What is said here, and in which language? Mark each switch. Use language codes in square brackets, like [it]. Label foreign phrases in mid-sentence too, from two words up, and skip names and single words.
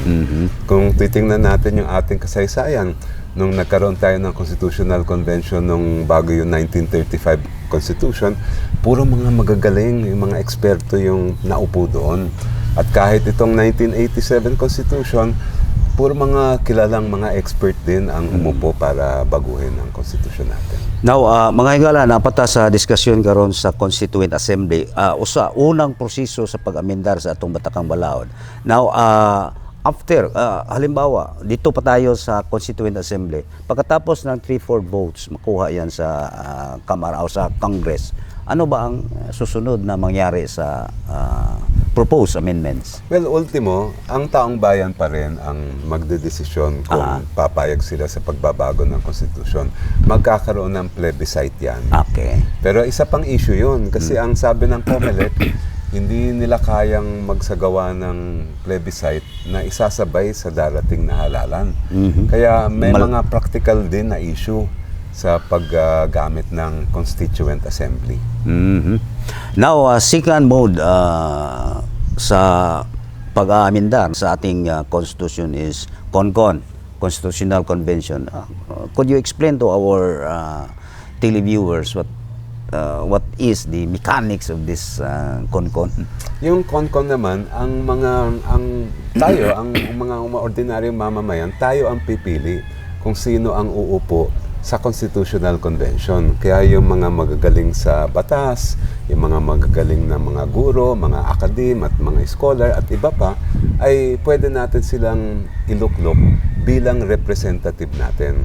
[tl] Kung titingnan natin yung ating kasaysayan, nung nagkaroon tayo ng Constitutional Convention nung bago yung 1935 Constitution, puro mga magagaling, yung mga eksperto yung naupo doon. At kahit itong 1987 Constitution, puro mga kilalang mga expert din ang umupo para baguhin ang konstitusyon natin. Now, [ceb] mga higala, napata sa diskusyon karon sa Constituent Assembly, usa unang proseso sa pag-amendar sa atong Batakang Balaod. [en] Now, after, [tl] halimbawa, dito pa tayo sa Constituent Assembly, pagkatapos ng 3/4 votes, makuha yan sa Kamara o sa Congress, ano ba ang susunod na mangyari sa [en] proposed amendments? [tl] Well, ultimo, ang taong bayan pa rin ang magdedesisyon kung papayag sila sa pagbabago ng konstitusyon. Magkakaroon ng plebiscite yan. Okay. Pero isa pang issue yun, kasi ang sabi ng COMELEC, hindi nila kayang magsagawa ng plebiscite na isasabay sa darating na halalan. Kaya may mga practical din na issue sa paggamit ng Constituent Assembly. Now, [en] second mode [tl] sa pag-aamendar sa ating [en] Constitution is CONCON, Constitutional Convention. Could you explain to our televiewers what is the mechanics of this CONCON? [tl] Yung CONCON naman, ang mga ordinaryong mamamayan, tayo ang pipili kung sino ang uupo sa Constitutional Convention. Kaya yung mga magagaling sa batas, yung mga magagaling na mga guro, mga akadim at mga scholar at iba pa, ay pwede natin silang iluklok bilang representative natin.